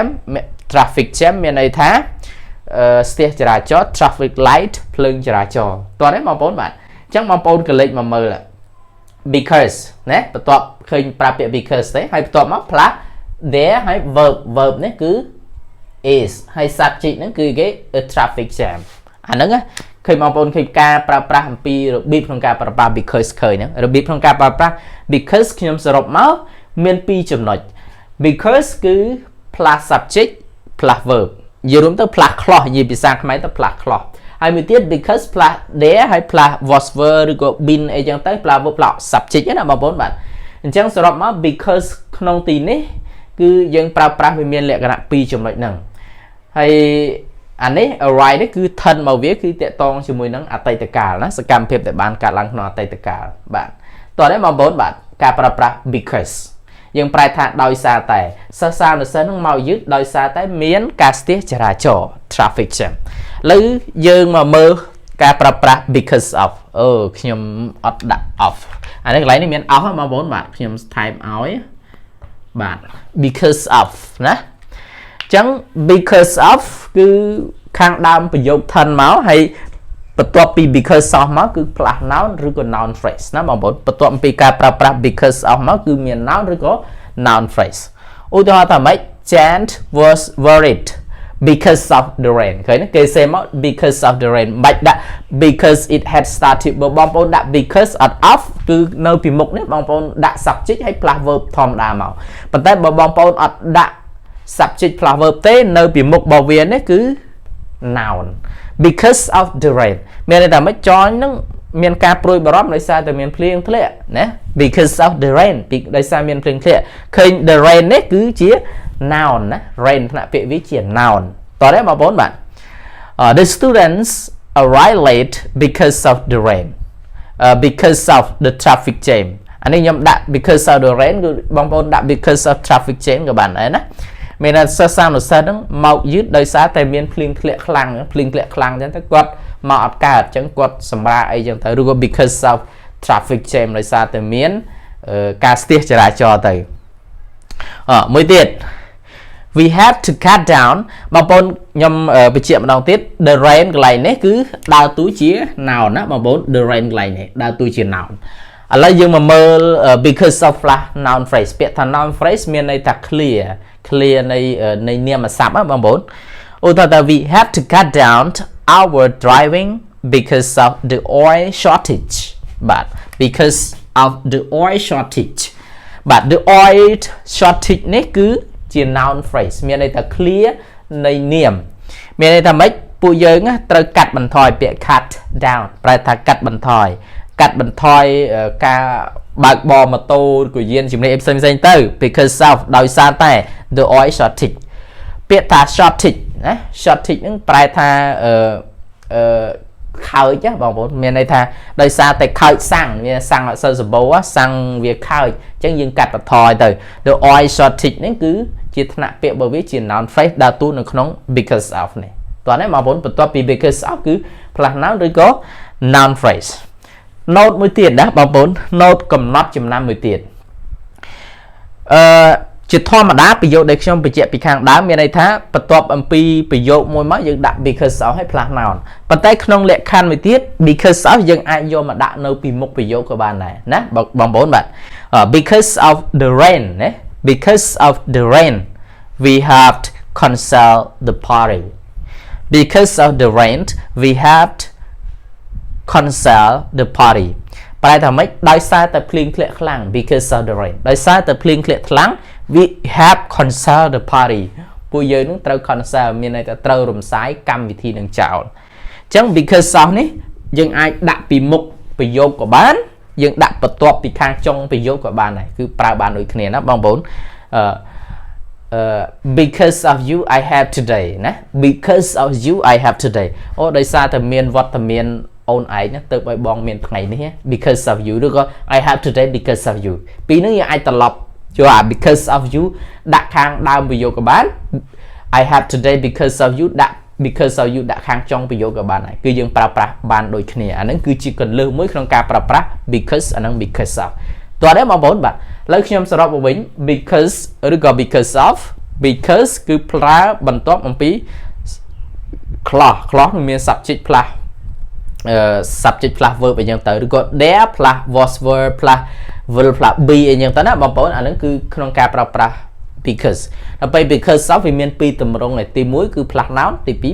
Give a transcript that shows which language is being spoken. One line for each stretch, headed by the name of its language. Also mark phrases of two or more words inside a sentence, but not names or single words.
Khmer: jam មានន័យថាស្ទះចរាចរណ៍
English: traffic light
Khmer: ភ្លើងចរាចរណ៍តោះនេះបងប្អូនបាទអញ្ចឹងបងប្អូនក៏លេចមកមើល because ណាបន្ទាប់ឃើញប្រាប់ពាក្យ because ទេហើយបន្ទាប់មក
English: plus there
Khmer: ហើយ verb នេះគឺ is ហើយ subject ហ្នឹងគឺគេ
English: a traffic jam
Khmer: អាហ្នឹងឃើញបងប្អូនឃើញការប្រើប្រាស់អំពីរបៀបក្នុងការប្រើប្រាស់ because ឃើញហ្នឹងរបៀបក្នុងការប្រើប្រាស់ because ខ្ញុំសរុបមកមាន2ចំណុច because គឺ plus
English: subject plus verb
Khmer: និយាយរួមទៅ
English: plus clause
Khmer: និយាយភាសាខ្មែរទៅ
English: plus clause
Khmer: ហើយមួយទៀត
English: because plus there
Khmer: ហើយ
English: plus was were
Khmer: ឬក៏ been អីចឹងទៅ
English: plus verb plus subject
Khmer: ណាបងប្អូនបាទអញ្ចឹងសរុបមក because ក្នុងទីនេះគឺយើងប្រើប្រាស់វាមានលក្ខណៈ2ចំណុចហ្នឹងហើយអានេះ arrive នេះគឺ thân មក វាគឺតាក់ទងជាមួយនឹងអតីតកាលណាសកម្មភាពដែលបានកើតឡើងក្នុងអតីតកាលបាទតោះនេះបងប្អូនបាទការប្រើប្រាស់ because យើងប្រែថាដោយសារតែសិស្សានុសិស្សនឹងមកយឺតដោយសារតែមានការស្ទះ ចរាចរណ៍
English: traffic jam
Khmer: ឥឡូវយើងមកមើលការប្រើប្រាស់
English: because of
Khmer: ខ្ញុំអត់ដាក់ of អានេះកន្លែងនេះមាន of បងប្អូនបាទខ្ញុំថែមឲ្យបាទ
English: because of
Khmer: ណា ចឹង
English: because of
Khmer: គឺខាងដើមប្រយោគ thân មកហើយបន្ទាប់ពី
English: because of
Khmer: មកគឺ
English: plus noun
Khmer: ឬក៏
English: noun phrase
Khmer: ណា បងប្អូនបន្ទាប់ពីការប្រើប្រាស់
English: because of
Khmer: មកគឺមាន noun ឬក៏
English: noun phrase
Khmer: ឧទាហរណ៍ថាម៉េច
English: Jan was worried because of the rain
Khmer: ឃើញទេគេសេមក
English: because of the rain
Khmer: បាច់ដាក់
English: because it had started
Khmer: បើបងប្អូនដាក់ because អត់ of គឺនៅពីមុខនេះបងប្អូនដាក់ subject ហើយ
English: plus verb
Khmer: ធម្មតាមកប៉ុន្តែបើបងប្អូនអត់ដាក់
English: subject plus verb
Khmer: ទេនៅពីមុខរបស់វានេះគឺ noun
English: because of the rain
Khmer: មានន័យថាម៉េចចនហ្នឹងមានការព្រួយបារម្ភដោយសារតែមានភ្លៀងធ្លាក់ណា
English: because of the rain
Khmer: ដោយសារមានភ្លៀងធ្លាក់ឃើញ
English: the rain
Khmer: នេះគឺជា noun ណា rain ផ្នែកពាក្យវាជា noun តោះទេបងប្អូនបាទ
English: the students arrived late because of the rain because of the traffic jam
Khmer: អានេះខ្ញុំដាក់
English: because of the rain
Khmer: គឺបងប្អូនដាក់
English: because of traffic jam
Khmer: ក៏បានដែរណាមានតែសិស្សានុសិស្សហ្នឹងមកយឺតដោយសារតែមានភ្លៀងធ្លាក់ខ្លាំងអញ្ចឹងទៅគាត់មកអត់កើតអញ្ចឹងគាត់សម្រាអីអញ្ចឹងទៅឬក៏
English: because of traffic jam
Khmer: ដោយសារតែមានការស្ទះចរាចរណ៍ទៅមួយទៀត
English: we have to cut down
Khmer: បងប្អូនខ្ញុំបញ្ជាក់ម្ដងទៀត
English: the rain
Khmer: កន្លែងនេះគឺដើរតួជា noun ណាបងប្អូន
English: the rain
Khmer: កន្លែងនេះដើរតួជា noun ឥឡូវយើងមកមើល
English: because of flash noun phrase
Khmer: ពា ក្យថា
English: noun phrase
Khmer: មានន័យថា clear នៃនាមសព្ទបងប្អូនឧទាហរណ៍ថា
English: we have to cut down our driving because of the oil shortage
Khmer: បាទ
English: because of the oil shortage
Khmer: បាទ
English: the oil shortage
Khmer: នេះគឺជា
English: noun phrase
Khmer: មានន័យថា clear នៃនាមមានន័យថាម៉េចពួកយើងត្រូវកាត់បន្ថយពាក្យ
English: cut down
Khmer: ប្រែថាកាត់បន្ថយការបើកបរម៉ូតូឬក៏យានជំនិះផ្សេងៗទៅ
English: because of
Khmer: ដោយសារតែ
English: the oil shortage
Khmer: ពាក្យថា shortage ណា shortage ហ្នឹងប្រែថា ខើចបងប្អូនមានន័យថាដោយសារតែខើចសាំងវាសាំងអត់សូវសម្បូរសាំងវាខើចអញ្ចឹងយើងកាត់បន្ថយទៅ
English: the oil shortage
Khmer: ហ្នឹងគឺជាថ្នាក់ពាក្យរបស់វាជា
English: noun phrase
Khmer: ដើរតួនៅក្នុង
English: because of
Khmer: នេះតោះនេះបងប្អូនបន្ទាប់ពី
English: because of
Khmer: គឺ
English: plus noun
Khmer: ឬក៏
English: noun phrase note
Khmer: មួយទៀតណាបងប្អូន note កំណត់ចំណាំមួយទៀត ជាធម្មតាប្រយោគដែលខ្ញុំបញ្ជាក់ពីខាងដើមមានន័យថាបន្ទាប់អំពីប្រយោគមួយមកយើងដាក់
English: because of
Khmer: ឲ្យ
English: plus noun
Khmer: ប៉ុន្តែក្នុងលក្ខខណ្ឌមួយទៀត
English: because of
Khmer: យើង អាចយកមកដាក់នៅពីមុខប្រយោគក៏បានដែរណាបងប្អូនបាទ
English: because of the rain
Khmer: ណា
English: because of the rain we have to cancel the party because of the rain we have to cancel the party
Khmer: ប្រែថាម៉េចដោយសារតែភ្លៀងធ្លាក់ខ្លាំង
English: because of the rain
Khmer: ដោយសារតែភ្លៀងធ្លាក់ខ្លាំង
English: we have cancel the party
Khmer: ពួកយើងនឹងត្រូវ cancel មានន័យថាត្រូវរំសាយកម្មវិធីនឹងចោលអញ្ចឹង
English: because of
Khmer: នេះយើងអាចដាក់ពីមុខប្រយោគក៏បានយើងដាក់បន្ទាប់ពីខាងចុងប្រយោគក៏បានដែរគឺប្រើបានដូចគ្នាណាបងប្អូន
English: because of you I have today ណា because of you I have today
Khmer: អូដោយសារតែមានវត្តមានអូនឯងទៅឲ្យបងមាន ថ្ងៃនេះ
English: because of you
Khmer: ឬក៏
English: I have today because of you
Khmer: ពីរនេះយើងអាចត្រឡប់យកអា
English: because of you
Khmer: ដាក់ខាងដើមប្រយោគក៏បាន
English: I have today because of you
Khmer: ដាក់
English: because of you
Khmer: ដាក់ខាងចុងប្រយោគក៏បានដែរគឺយើងប្រើប្រាស់បានដូចគ្នាអាហ្នឹងគឺជាគន្លឹះមួយក្នុងការប្រើប្រាស់ because អាហ្នឹង
English: because of
Khmer: តោះដែរបងប្អូនបាទឥឡូវខ្ញុំសរុបមកវិញ because ឬក៏
English: because of because
Khmer: គឺប្រើបន្ទាប់អំពី clause មាន
English: subject plus subject plus verb
Khmer: អញ្ចឹងទៅឬក៏
English: there plus was were plus will plus be
Khmer: អញ្ចឹងទៅណាបងប្អូនអាហ្នឹងគឺក្នុងការប្រើប្រាស់ because ដល់ពេល because of វាមានពីរទម្រង់ទី1គឺ
English: plus noun
Khmer: ទី2